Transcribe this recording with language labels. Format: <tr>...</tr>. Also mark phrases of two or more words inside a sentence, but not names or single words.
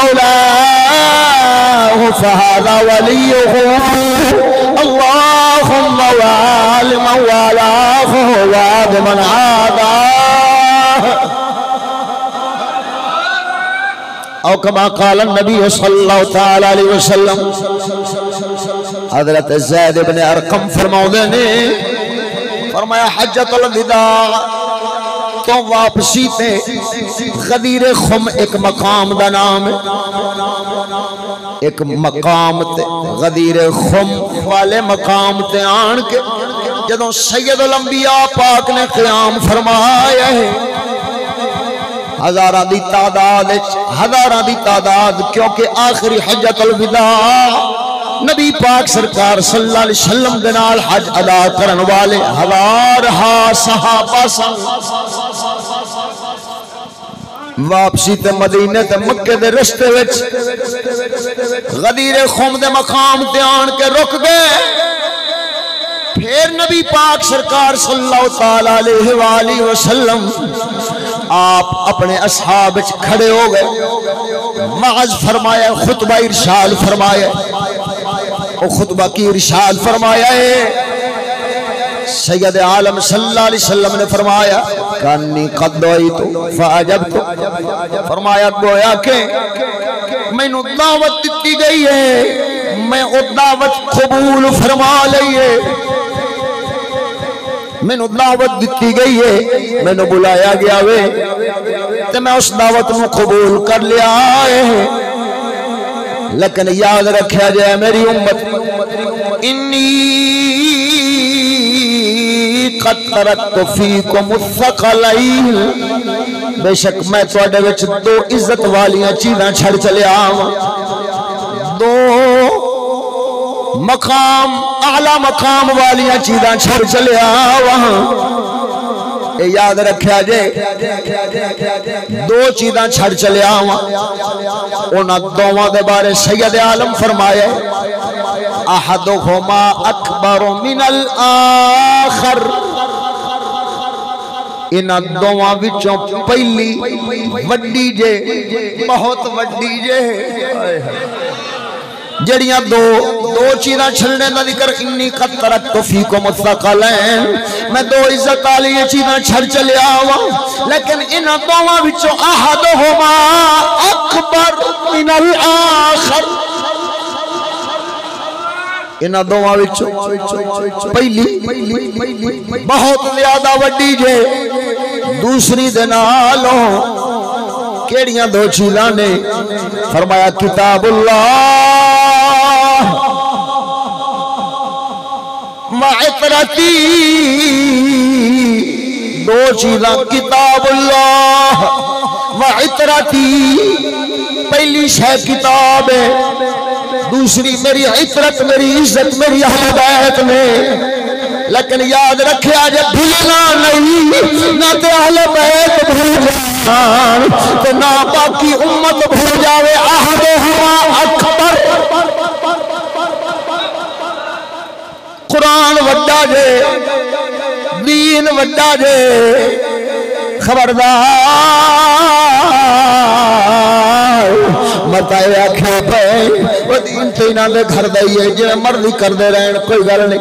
<ar>مولاه فهذا وليه اللهم وال من والاه وعاد من عاداه أو كما قال النبي صلى الله تعالى عليه وسلم.</ar> <pa>حضرت زید ابن ارقم فرماتے نے فرمایا حجۃ الوداع تو واپسی تے غدیر خم اک مقام دا نام ہے، اک مقام تے غدیر خم والے مقام تے آن کے جدوں سید الانبیاء پاک نے قیام فرمایا ہے ہزاراں دی تعداد کیونکہ آخری حجۃ الوداع نبی پاک سرکار</pa> <ar>صلى الله عليه وسلم</ar> <pa>دے نال حج ادا کرن والے ہزار صحابہ سن. واپسی تے مدینے تے مکے دے رستے وچ غدیر خم دے مقام تے آن کے رک گئے. پھر نبی پاک سرکار</pa> <ar>صلى الله تعالى عليه وسلم</ar> <pa>آپ اپنے اصحاب وچ کھڑے ہو گئے، وعظ فرمایا، خطبہ ارشاد فرمایا. اور خطبہ کی ارشاد فرمایا ہے سید عالم</pa> <ar>صلى الله عليه وسلم</ar> <pa>نے فرمایا</pa> <ar>كأني قد دعيت فأجبت,</ar> <pa>فرمایا گویا کے مینوں دعوت دتی گئی ہے، میں او دعوت قبول فرما لئی ہے. مینوں دعوت دتی گئی ہے، مینوں بلایا گیا وے تے میں اس دعوت نوں قبول کر لیا ہے. لیکن یاد رکھا جائے میری امت</pa> <ar>إني قد تركت فيكم الثقلين,</ar> <pa>بیشک میں تہاڈے وچ دو عزت والیاں چیزاں چھڈ چلیا آواں، دو مقام اعلیٰ مقام والیاں چیزاں چھڈ چلیا آواں. یاد رکھا جے دو چیزاں چھڈ چلیا آواں، انہاں دوواں دے بارے سید عالم فرمایا</pa> <ar>أحدهما أكبر من الآخر,</ar> <pa>انہاں دوواں وچوں پہلی وڈی جے، بہت وڈی جے. جیہڑیاں دو چیزاں چھڈن دا ذکر</pa> <ar>إني قد تركت فيكم الثقلين,</ar> <pa>میں دو عزت والی چیزاں چھڈ چلیا آواں، لیکن انہاں دوواں وچوں</pa> <ar>أحدهما أكبر من الآخر,</ar> <pa>انہاں دوواں وچوں پہلی بہت زیادہ وڈی جے، دوسری دے نالوں کیہڑیاں دو چیزاں نے?</pa> <ar>फरमाया كتاب الله وعترتي,</ar> <pa>دو چیزاں</pa> <ar>كتاب الله وعترتي,</ar> <pa>پہلی شے کتاب ہے، دوسری میری عترت، میری عزت، میری اہل بیت میں. لیکن یاد رکھیا جے بھلنا نہیں، نہ تو اہل بیت بھل جان تو نہ باقی امت بھل جاوے.</pa> <ar>أحدهما أكبر,</ar> <pa>قرآن وڈا جے، دین وڈا جے، خبردار مت آکھے پئے دین تو انہاں دے گھر دا ہی ہے، جیویں مرضی کردے رہن، کوئی گل نہیں.</pa>